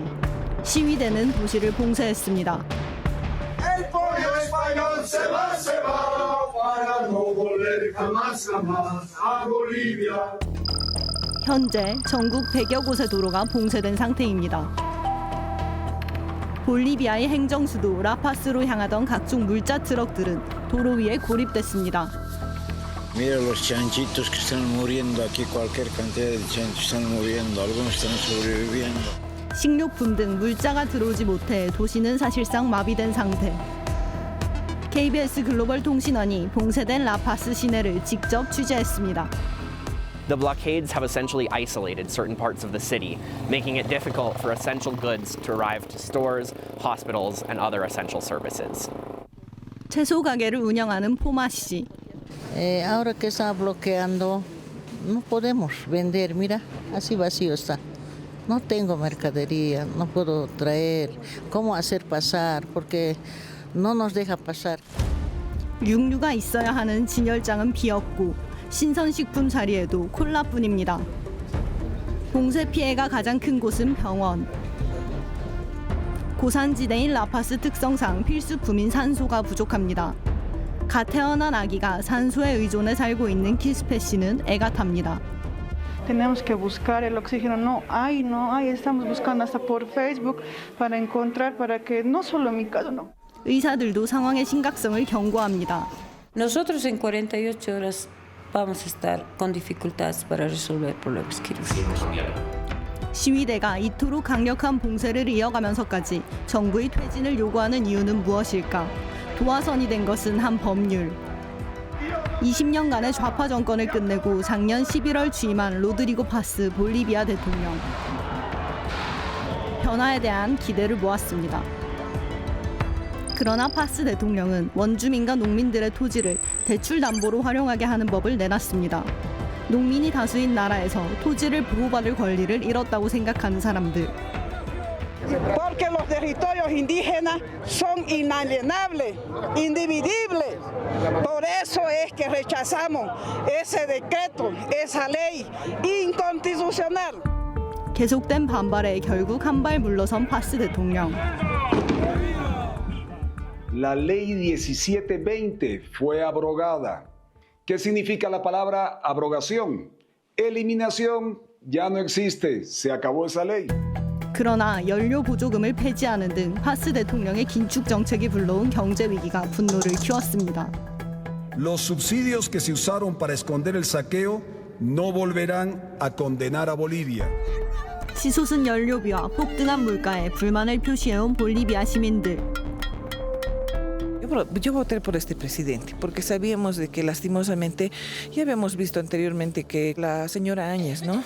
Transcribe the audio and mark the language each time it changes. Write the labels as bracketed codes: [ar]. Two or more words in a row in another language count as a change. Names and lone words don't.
[ko] 시위대는 도시를 봉쇄했습니다. 현재 전국 100여 곳의 도로가 봉쇄된 상태입니다. 볼리비아의 행정수도 라파스로 향하던 각종 물자 트럭들은 도로 위에 고립됐습니다. [es] Mira los chanchitos que están muriendo aquí, cualquier cantidad de chanchos están muriendo, algunos están sobreviviendo. [ko] 식료품 등 물자가 들어오지 못해 도시는 사실상 마비된 상태. KBS 글로벌 통신원이 봉쇄된 라파스 시내를 직접 취재했습니다. [en] The blockades have essentially isolated certain parts of the city, making it difficult for essential goods to arrive to stores, hospitals, and other essential services. [ko] 채소 가게를 운영하는 포마 씨. [es] Ahora que está bloqueando, no podemos vender. Mira, así vacío está. No tengo mercadería, no puedo traer. ¿Cómo hacer pasar? Porque no nos deja pasar. [ko] 육류가 있어야 하는 진열장은 비었고 신선식품 자리에도 콜라뿐입니다. 봉쇄 피해가 가장 큰 곳은 병원. 고산지대인 라파스 특성상 필수품인 산소가 부족합니다. 갓 태어난 아기가 산소에 의존해 살고 있는 키스페 씨는 애가 탑니다. [es] Tenemos que buscar el oxígeno. No hay. Estamos buscando hasta por Facebook para encontrar, para que no solo en mi caso, no. [ko] 의사들도 상황의 심각성을 경고합니다. [es] Nosotros en 48 horas vamos a estar con dificultades para resolver problemas quirúrgicos. [ko] 시위대가 이토록 강력한 봉쇄를 이어가면서까지 정부의 퇴진을 요구하는 이유는 무엇일까? 도화선이 된 것은 한 법률. 20년간의 좌파 정권을 끝내고 작년 11월 취임한 로드리고 파스 볼리비아 대통령. 변화에 대한 기대를 모았습니다. 그러나 파스 대통령은 원주민과 농민들의 토지를 대출 담보로 활용하게 하는 법을 내놨습니다. 농민이 다수인 나라에서 토지를 보호받을 권리를 잃었다고 생각하는 사람들. [es] Porque los territorios indígenas son inalienables, indivisibles. Por eso es que rechazamos ese decreto, esa ley inconstitucional. [ko] 계속된 반발에 결국 한 발 물러선 파스 대통령. [es] La ley 1720 fue abrogada. ¿Qué significa la palabra abrogación? Eliminación, ya no existe, se acabó esa ley. [ko] 그러나 연료 보조금을 폐지하는 등 파스 대통령의 긴축 정책이 불러온 경제 위기가 분노를 키웠습니다. [es] Los subsidios que se usaron para esconder el saqueo no volverán a condenar a Bolivia. [ko] 치솟은 연료비와 폭등한 물가에 불만을 표시해온 볼리비아 시민들. [es] Yo voté por este presidente porque sabíamos de que lastimosamente ya habíamos visto anteriormente que la señora Áñez, ¿no?